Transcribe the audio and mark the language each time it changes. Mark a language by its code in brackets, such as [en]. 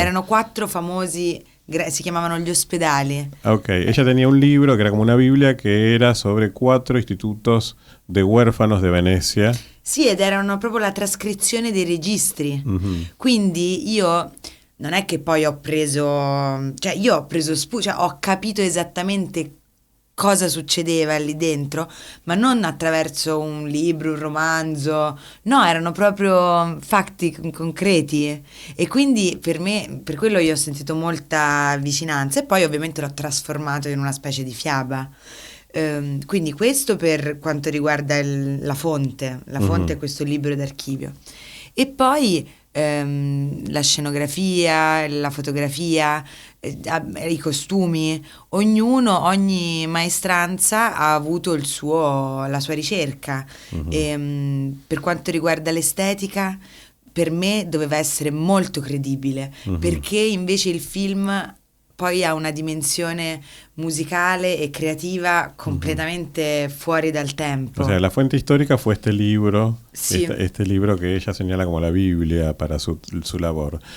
[it] Erano 4 famosi, si chiamavano gli ospedali. [es] Ok, ella tenía un libro que era como una Biblia que era sobre 4 institutos de huérfanos de Venecia. [it] Sì, ed erano proprio la trascrizione dei registri. Quindi io non è che poi ho preso cioè ho capito esattamente cosa succedeva lì dentro, ma non attraverso un libro, un romanzo, no, erano proprio fatti concreti, e quindi per me, per quello io ho sentito molta vicinanza, e poi ovviamente l'ho trasformato in una specie di fiaba. Quindi questo per quanto riguarda la fonte è questo libro d'archivio, e poi la scenografia, la fotografia, i costumi, ogni maestranza ha avuto la sua ricerca. Per quanto riguarda l'estetica, per me doveva essere molto credibile, perché invece il film poi ha una dimensione musicale e creativa completamente fuori dal tempo. [es] O sea, la fuente histórica fue este libro, sí. este libro que ella señala como la Biblia para su labor.